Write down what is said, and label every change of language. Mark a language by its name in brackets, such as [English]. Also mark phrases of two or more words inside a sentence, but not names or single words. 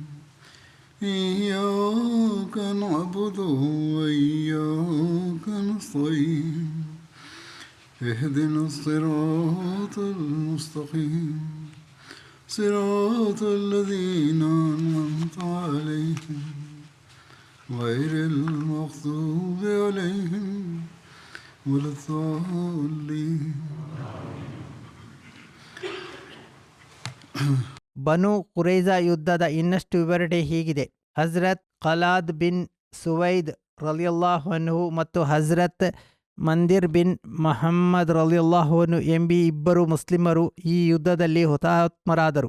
[Arabic] إياك نعبد وإياك نستعين اهدنا الصراط المستقيم صراط الذين أنعمت عليهم غير المغضوب عليهم ولا الضالين. [Kannada] ಬನು ಕುರೈಜಾ ಯುದ್ಧದ ಇನ್ನಷ್ಟು ವಿವರಣೆ ಹೀಗಿದೆ. ಹಜ್ರತ್ ಖಲಾದ್ ಬಿನ್ ಸುವೈದ್ [Arabic] رضي الله عنه [Kannada] ಮತ್ತು ಹಜ್ರತ್ ಮಂದಿರ್ ಬಿನ್ ಮಹಮ್ಮದ್ [Arabic] رضي الله عنه [Kannada] ಎಂಬಿ ಇಬ್ಬರು ಮುಸ್ಲಿಮರು ಈ ಯುದ್ಧದಲ್ಲಿ ಹುತಾತ್ಮರಾದರು.